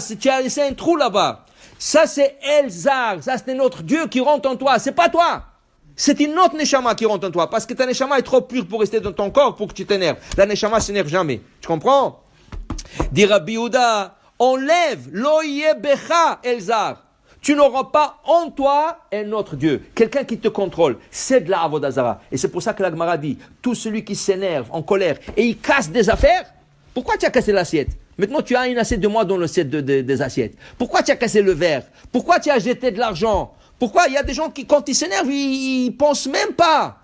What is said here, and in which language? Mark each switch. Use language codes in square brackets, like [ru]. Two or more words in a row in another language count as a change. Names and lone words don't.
[fr] Tu as laissé un trou là-bas. Ça, c'est Elzar. Ça, c'est notre Dieu qui rentre en toi. C'est pas toi. C'est une autre Neshama qui rentre en toi. Parce que ta Neshama est trop pure pour rester dans ton corps pour que tu t'énerves. La Neshama s'énerve jamais. Tu comprends? Dit Rabbi Yehuda, enlève [he] לא יהיה בך אל זר. [fr] Tu n'auras pas en toi un autre Dieu, quelqu'un qui te contrôle. C'est de la [he] עבודה זרה. [fr] Et c'est pour ça que la Gemara dit, tout celui qui s'énerve, en colère, et il casse des affaires, pourquoi tu as cassé l'assiette? Maintenant tu as une assiette de moi dans l'assiette des assiettes. Pourquoi tu as cassé le verre? Pourquoi tu as jeté de l'argent? Pourquoi il y a des gens qui, quand ils s'énervent, ils pensent même pas.